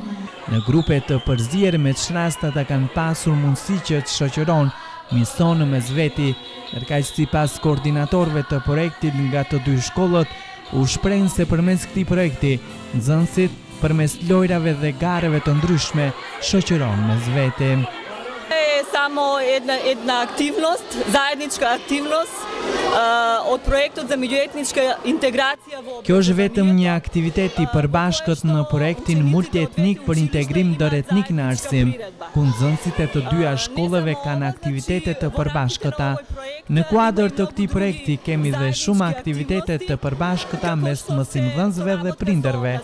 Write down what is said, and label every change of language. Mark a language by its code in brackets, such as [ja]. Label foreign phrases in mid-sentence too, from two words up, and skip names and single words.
[sq] Në grupe të përzier me çrastat kanë pasur mundësi që të shoqëron misionë mes veti, ndërkaq sipas koordinatorëve të projektit nga të dy shkollët, u shprehën se përmes këtij projekti, nxënësit përmes lojrave dhe gareve të ndryshme shoqëron mes veti. [sr] Samo jedna aktivnost, zajednička aktivnost od projektut za međuetnička integracija. [sq] Kjo është vetëm një aktivitet i përbashkët në projektin multietnik për integrim ndëretnik në arsim, ku nxënësit e të dyja shkollëve kanë aktivitete të përbashkëta. Në kuadër të këtij projekti kemi dhe shumë aktivitete të përbashkëta mes mësimdhënësve dhe prindërve.